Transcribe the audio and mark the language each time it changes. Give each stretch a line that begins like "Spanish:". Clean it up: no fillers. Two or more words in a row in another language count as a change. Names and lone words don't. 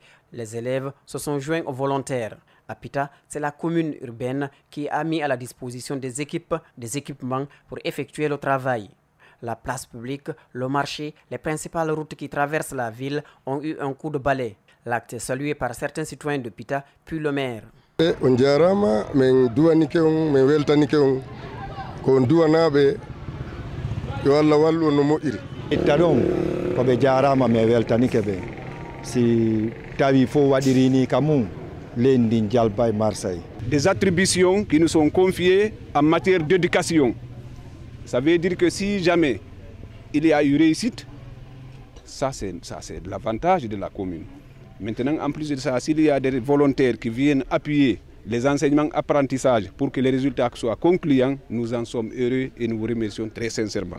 French: Les élèves se sont joints aux volontaires. À Pita, c'est la commune urbaine qui a mis à la disposition des équipements pour effectuer le travail. La place publique, le marché, les principales routes qui traversent la ville ont eu un coup de balai. L'acte est salué par certains citoyens de Pita, puis le maire.
Fula: Taɗon ko ɓe jarama mi weltanike ɓe si tawi fo waɗirini kamum leydi ndi jalba e Marseille.
French: Des attributions qui nous sont confiées en matière d'éducation. Ça veut dire que si jamais il y a eu réussite, ça c'est l'avantage de la commune. Maintenant, en plus de ça, s'il y a des volontaires qui viennent appuyer les enseignements apprentissages pour que les résultats soient concluants, nous en sommes heureux et nous vous remercions très sincèrement.